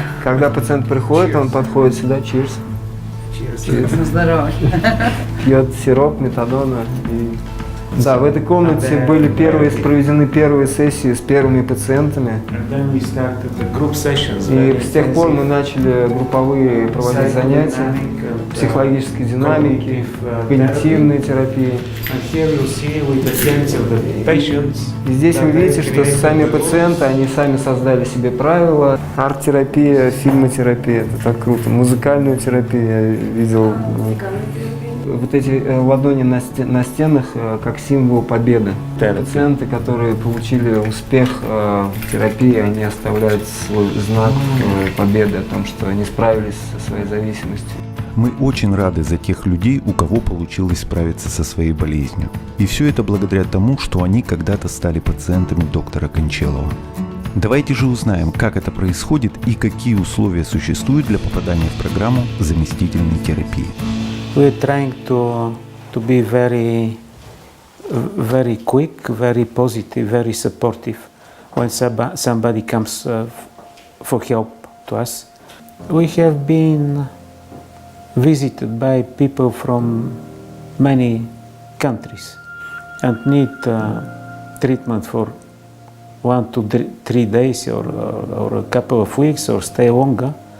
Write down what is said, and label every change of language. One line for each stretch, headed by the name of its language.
Russian: Когда пациент приходит, он подходит сюда,
English: cheers, cheers.
Russian: пьет сироп метадона. Да, в этой комнате были проведены первые сессии с первыми пациентами.
English: And then we started the group sessions.
Russian: И с тех пор мы начали групповые проводить занятия психологической динамики, когнитивной терапии.
English: And here you see with the sense of the patients.
Russian: И здесь вы видите, что сами пациенты, они сами создали себе правила. Арт-терапия, фильмотерапия, это так круто. Музыкальную терапию я видел. Вот эти ладони на стенах как символ победы. Терапия. Пациенты, которые получили успех в терапии, они оставляют свой знак победы о том, что они справились со своей зависимостью. Мы очень рады за тех людей, у кого получилось справиться со своей болезнью. И все это благодаря тому, что они когда-то стали пациентами доктора Кончалова. Давайте же узнаем, как это происходит и какие условия существуют для попадания в программу заместительной терапии.
English: We're trying to be very quick, very positive, very supportive when somebody comes for help to us. We have been visited by people from many countries and need treatment for 1 to 3 days or a couple of weeks or stay longer.